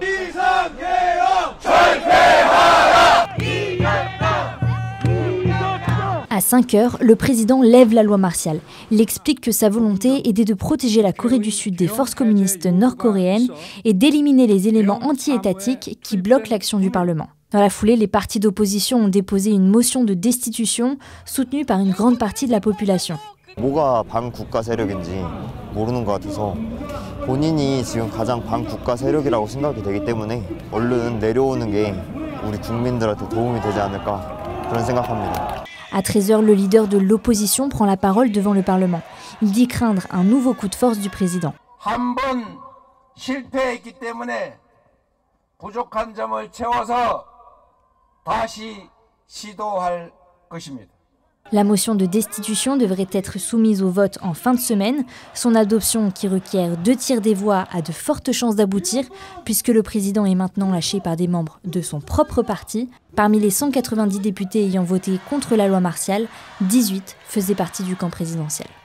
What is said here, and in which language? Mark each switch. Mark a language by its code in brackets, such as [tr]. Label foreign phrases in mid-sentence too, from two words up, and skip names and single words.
[fr] À 5 heures, le président lève la loi martiale. Il explique que sa volonté était de protéger la Corée du Sud des forces communistes nord-coréennes et d'éliminer les éléments anti-étatiques qui bloquent l'action du Parlement. Dans la foulée, les partis d'opposition ont déposé une motion de destitution soutenue par une grande partie de la population. [ko] 뭐가 반국가 세력인지 모르는 것 같아서 본인이 지금 가장 반국가 세력이라고 생각이 되기 때문에 얼른 내려오는 게 우리 국민들한테 도움이 되지 않을까 그런 생각합니다. [fr] À 13h, le leader de l'opposition prend la parole devant le Parlement. Il dit craindre un nouveau coup de force du président. [ko] 한 번 실패했기 때문에 부족한 점을 채워서 다시 시도할 것입니다. [fr] La motion de destitution devrait être soumise au vote en fin de semaine. Son adoption, qui requiert 2 tiers des voix, a de fortes chances d'aboutir, puisque le président est maintenant lâché par des membres de son propre parti. Parmi les 190 députés ayant voté contre la loi martiale, 18 faisaient partie du camp présidentiel.